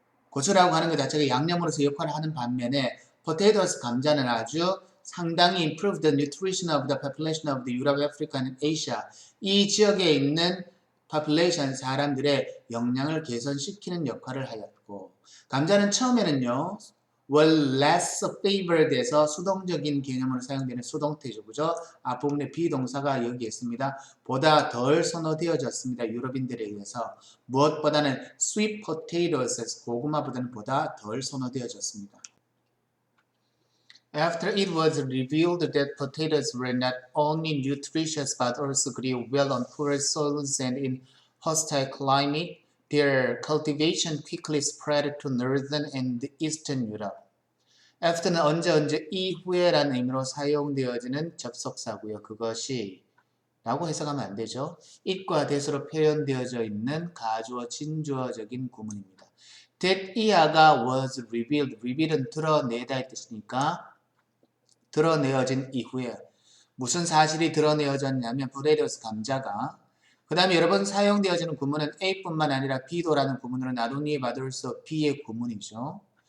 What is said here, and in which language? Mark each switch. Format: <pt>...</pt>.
<ko>고추라고 하는 것 자체가 양념으로서 역할을 하는 반면에 potatoes 감자는 아주 상당히</ko> <en>improve the nutrition of the population of the Europe, Africa, and Asia</en> <ko>이 지역에 있는 population 사람들의 영양을 개선시키는 역할을 하였고 감자는 처음에는요</ko> <en>were less favored</en> <ko>에서 수동적인 개념으로 사용되는 수동태죠. 그죠? 앞부분에 비동사가 여기 있습니다. 보다 덜 선호되어졌습니다. 유럽인들에 의해서. 무엇보다는 sweet potatoes, 고구마보다는 보다 덜 선호되어졌습니다.</ko> <en>After it was revealed that potatoes were not only nutritious but also grew well on poor soils and in hostile climate, their cultivation quickly spread to northern and eastern Europe.</en> <ko>after는 언제 이후에라는 의미로 사용되어지는 접속사고요. 그것이 라고 해석하면 안 되죠. it과 that으로 표현되어져 있는 가주어, 진주어적인 구문입니다. that 이하가</ko> <en>was revealed,</en> <ko>reveal은 드러내다의 뜻이니까 드러내어진 이후에 무슨 사실이 드러내어졌냐면 potatoes 감자가 그 다음에 여러분 사용되어지는 구문은 A뿐만 아니라 B도라는 구문으로 나중에 받을 수 B의 구문이죠.</ko>